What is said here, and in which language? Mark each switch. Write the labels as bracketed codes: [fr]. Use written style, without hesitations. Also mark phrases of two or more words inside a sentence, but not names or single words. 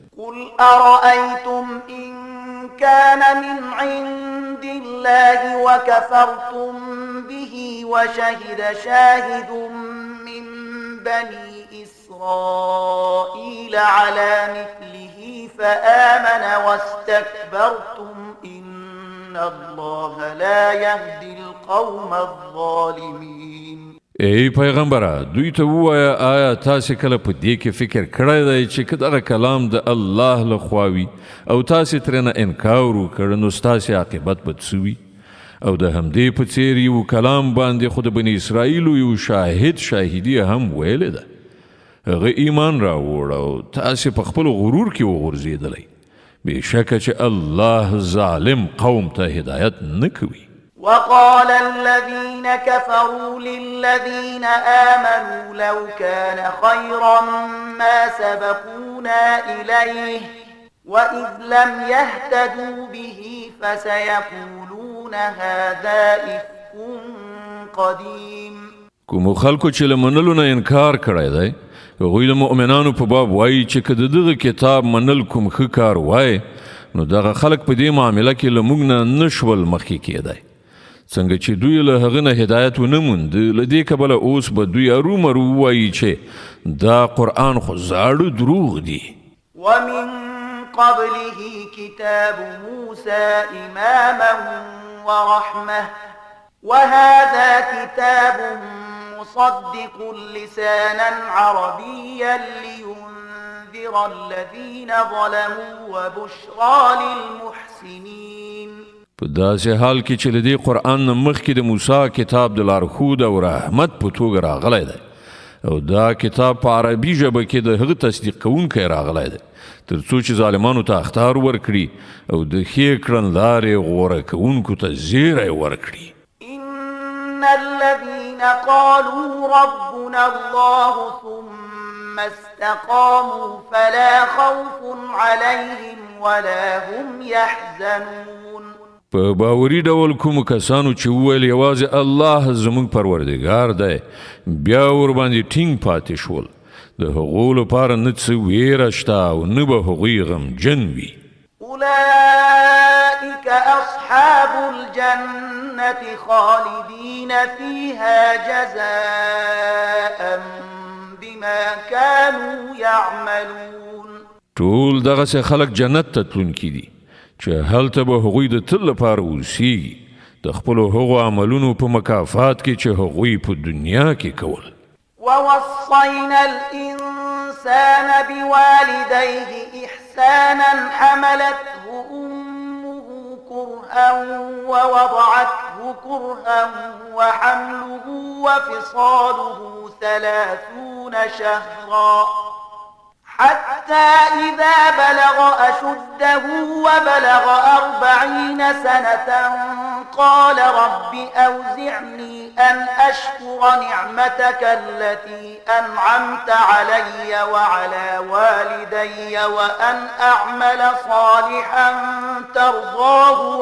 [ar] قل أرأيتم إن كان من عند الله وكفرتم به وشهد شاهد من بني إسرائيل على مثله فآمن واستكبرتم إن الله لا يهدي القوم الظالمين. [ps] ای پیغمبره دوی ته ووایه آیا تاسې کله په دې کې فکر کړی دی چې که دغه کلام د الله له خوا وي او تاسې ترېنه انکار وکړ نو ستاسې عاقبت به څه وي؟ او د همدې په څېر یو کلام باندې خو د بني اسرائیلو یو شاهدي هم ویلې ده. هغه ایمان راوړ او تاسې په خپل غرور کې وغورځېدلی. بېشکه چې الله ظالم قوم ته هدایت نه کوي. [ar] وقال الذين كفروا للذين آمنوا لو كان خيرا ما سبقونا إليه وإذ لم يهتدوا به فسيقولون هذا إفك قديم. [ps] کومو خلکو چې له منلو نه انکار کړی دی هغوی د مؤمنانو په باب وایي چې که د دغه کتاب منل کوم ښه کار وای نو دغه خلک په دې معامله کې له موږ نه نشول مخکې کېدی. څنګه چې دوی له هغه نه هدایت ونه موند له دې کبله اوس به دوی ارومرو ووایي چې دا قرآن خو زاړه دروغ دي. [ar] ومن قبله كتاب موسى إماما ورحمة وهذا كتاب مصدق لسانا عربيا لينذر الذين ظلموا وبشرى للمحسنين. [ps] په داسې حال کې چې له دې قرآن نه مخکې د موسی کتاب د لارښود او رحمت په توګه راغلی دی او دا کتاب په عربي ژبه کې د هغه تصدیق کوونکی راغلی دی تر څو چې ظالمانو ته اخطار ورکړي او د ښې کړنلارې غوره کوونکو ته زیری ورکړي. [ar] إن الذين قالوا ربنا الله ثم استقاموا فلا خوف عليهم ولا هم يحزنون. [ps] په باوري ډول کومو کسانو چې وویل یوازې الله زموږ پروردګار دی بیا ورباندې ټینګ پاتې شول د هغو لپاره نه څه ویره شته او نه به هغوی غمجن وي. [ar] أولئك أصحاب الجنة خالدين فيها جزاء بما كانوا يعملون. [ps] ټول دغسې خلک جنت ته تلونکي دي چې هلته به هغوی د تل لپاره اوسیږي د خپلو هغو عملونو په مکافات کې چې هغوی په دنیا کې کول. [ar] ووصينا الإنسان بوالديه إحسانا حملته أمه كرها ووضعته كرها وحمله وفصاله 30 شهرا حتى إذا بلغ أشده وبلغ 40 سنة قال رب أوزعني أن أشكر نعمتك التي أنعمت علي وعلى والدي وأن أعمل صالحا ترضاه